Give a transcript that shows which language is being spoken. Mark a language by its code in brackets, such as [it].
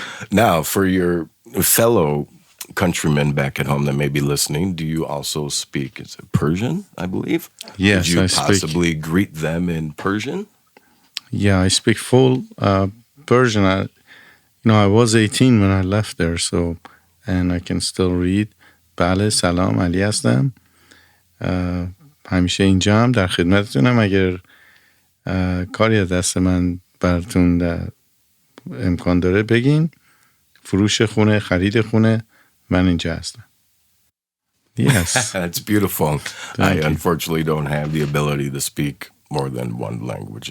[en] Now, for your fellow countrymen back at home that may be listening, do you also speak Persian, I believe? Yes, Could you I speak. possibly greet them in Persian? Yeah, I speak full Persian. I was 18 when I left there, and I can still read. [fa] بله سلام علی هستم همیشه اینجام در خدمتتونم اگر کاری از دست من براتون امکان داره بگین فروش خونه خرید خونه من اینجا هستم [en] Yes. It's beautiful. Thank you. Unfortunately don't have the ability to speak more than one language.